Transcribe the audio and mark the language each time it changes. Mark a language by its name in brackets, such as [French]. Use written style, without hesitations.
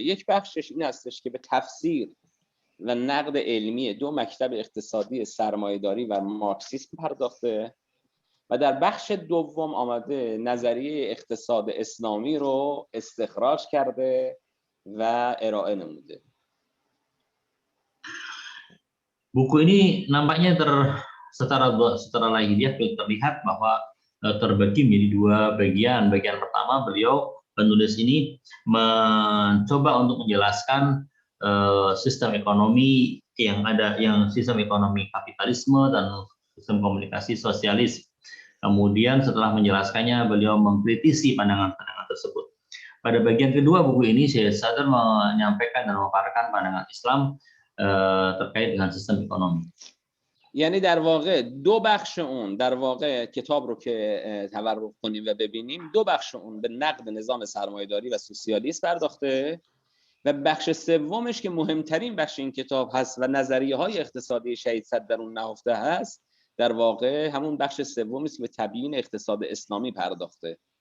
[Persian] یک بخشش این هستش که به تفسیر و نقد علمی دو مکتب اقتصادی سرمایه‌داری و مارکسیسم پرداخته و در بخش دوم آمده نظریه اقتصاد اسلامی رو استخراج کرده و ارائه نموده. [Indonesian] Buku ini nampaknya secara lahiriah terlihat bahwa terbagi menjadi dua bagian. Bagian pertama, penulis ini mencoba untuk menjelaskan sistem ekonomi yang ada, yang sistem ekonomi kapitalisme dan sistem komunikasi sosialis. Kemudian setelah menjelaskannya, beliau mengkritisi pandangan-pandangan tersebut. Pada bagian kedua buku ini, Syed Sadr menyampaikan dan memaparkan pandangan Islam terkait dengan sistem ekonomi. [Persian] یعنی در واقع دو بخش اون، در واقع کتاب رو که تورق کنیم و ببینیم، دو بخش اون به نقد نظام سرمایه‌داری و سوسیالیسم پرداخته و بخش سومش که مهمترین بخش این کتاب هست و نظریه‌های اقتصادی شهید صدر در اون نهفته هست، در واقع همون بخش سومی است که به تبیین اقتصاد اسلامی پرداخته.